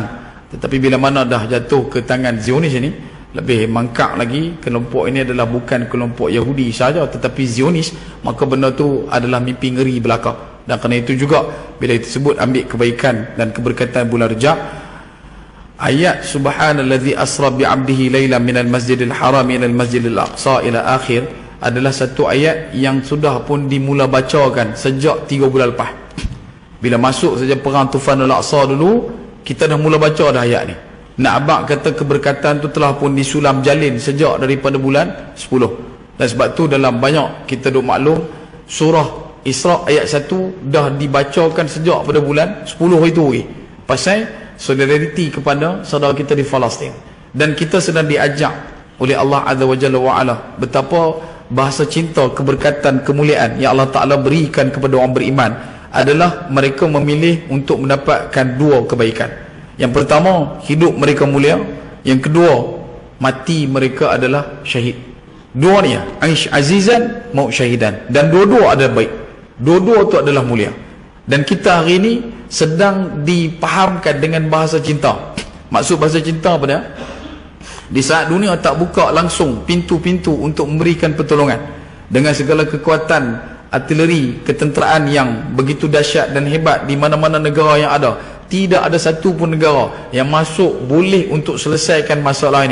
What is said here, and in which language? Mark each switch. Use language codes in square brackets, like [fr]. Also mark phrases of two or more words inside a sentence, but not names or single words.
[ms] Tetapi bila mana dah jatuh ke tangan Zionis ini, lebih mangkak lagi. Kelompok ini adalah bukan kelompok Yahudi saja, tetapi Zionis, maka benda tu adalah mimpi ngeri belaka. Dan kerana itu juga bila disebut ambil kebaikan dan keberkatan bulan Rejab, ayat [ar] سبحان الذي أسرى بعبده ليلا من المسجد الحرام إلى المسجد الأقصى إلى آخر [ms] adalah satu ayat yang sudah pun dimula bacakan sejak 3 bulan lepas. Bila masuk saja perang Tufanul Aqsa dulu, kita dah mula baca dah ayat ni. Nak abang kata keberkatan tu telah pun disulam jalin sejak daripada bulan 10. Dan sebab tu dalam banyak kita duk maklum, surah Isra ayat 1 dah dibacakan sejak pada bulan 10 itu lagi. Pasal solidariti kepada saudara kita di Palestin. Dan kita sedang diajak oleh Allah [ar] عز وجل وعلا [ms] betapa bahasa cinta, keberkatan, kemuliaan yang Allah Ta'ala berikan kepada orang beriman adalah mereka memilih untuk mendapatkan 2 kebaikan. Yang pertama, hidup mereka mulia. Yang kedua, mati mereka adalah syahid. Dua ni, [ar] عش عزيزا مت شهيدا, [ms] dan dua-dua ada baik, dua-dua tu adalah mulia. Dan kita hari ini sedang dipahamkan dengan bahasa cinta. Maksud bahasa cinta apa dia? Di saat dunia tak buka langsung pintu-pintu untuk memberikan pertolongan dengan segala kekuatan artileri, ketenteraan yang begitu dahsyat dan hebat di mana-mana negara yang ada, tidak ada satu pun negara yang masuk boleh untuk selesaikan masalah ini.